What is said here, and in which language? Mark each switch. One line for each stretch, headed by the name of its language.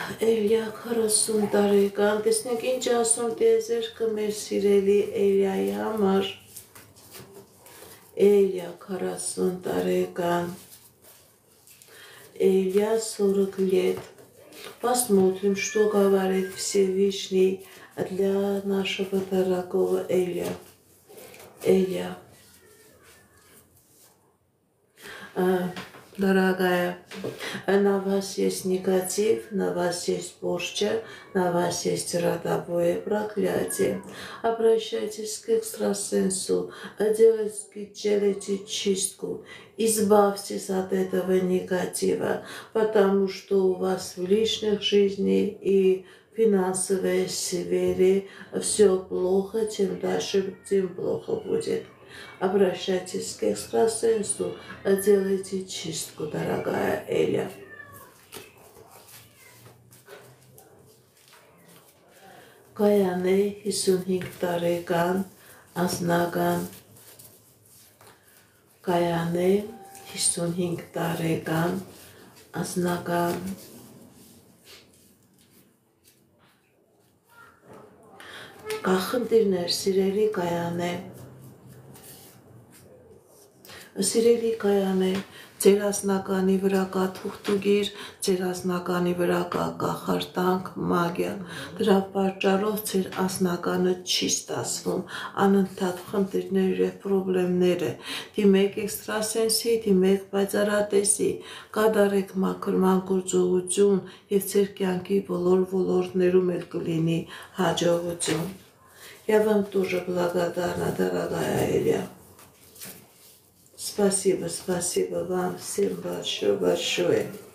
Armenian: Էլիա 40 տարեկան, տեսնենք ինչ ասում տիեզերքը մեր սիրելի Էլիայի համար։ Էլիա 40 տարեկան,
Russian: Эля 40 лет. Посмотрим, что говорит Всевышний для нашего дорогого Эля. Эля. Дорогая, на вас есть негатив, на вас есть порча, на вас есть родовое проклятие. Обращайтесь к экстрасенсу, делайте чистку, избавьтесь от этого негатива, потому что у вас в личной жизни и финансовой сфере все плохо, чем дальше, тем плохо будет. Обращайтесь к экстрасенсу, делайте чистку, дорогая Эля.
Armenian: Կայանե 55 տարեկան, անձնական, Կայանե 55 տարեկան, անձնական, Կախնդիրներ, սիրելի Կայանե, Սիրելի Կայանե, ձեր ասնականի վրա կա թուղթուգիր, ձեր ասնականի վրա կա կախարդանք, մագիա, դրա պատճառով ձեր ասնականը չի ստացվում, անընդհատ խնդիրներ եւ պրոբլեմներ է, դիմեք էքստրասենսի, դիմեք պայծառատեսի, կատարեք մաքրման գործողություն եւ ձեր կյանքի բոլոր ոլորտներում էլ կլինի հաջողություն։
Russian: Я вам тоже благодарна, дорогая Эля. Спасибо, спасибо вам всем большое.